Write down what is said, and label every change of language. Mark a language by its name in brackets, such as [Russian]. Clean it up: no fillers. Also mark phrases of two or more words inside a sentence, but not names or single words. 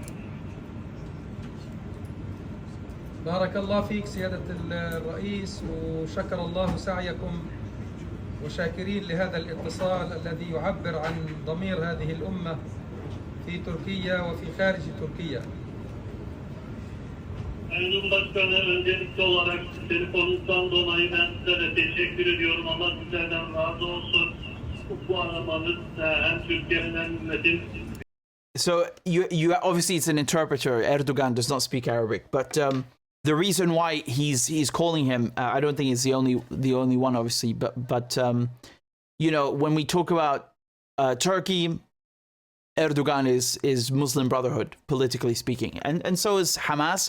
[Arabic] بارك الله فيك سيادة الرئيس، وشكر الله سعيكم، وشاكرين لهذا الاتصال الذي يعبر عن ضمير هذه الأمة في تركيا وفي خارج تركيا. [Turkish] Sayın Başkanı, öncelikli olarak telefonunuzdan dolayı ben size de teşekkür ediyorum ama sizlerden razı olsun. Bu aramanız hem Türkiye'nin hem ümmetin. [English] So you obviously it's an interpreter. Erdogan does not speak Arabic, but the reason why he's calling him, I don't think he's the only one, obviously, but when we talk about Turkey, Erdogan is Muslim Brotherhood, politically speaking, and so is Hamas.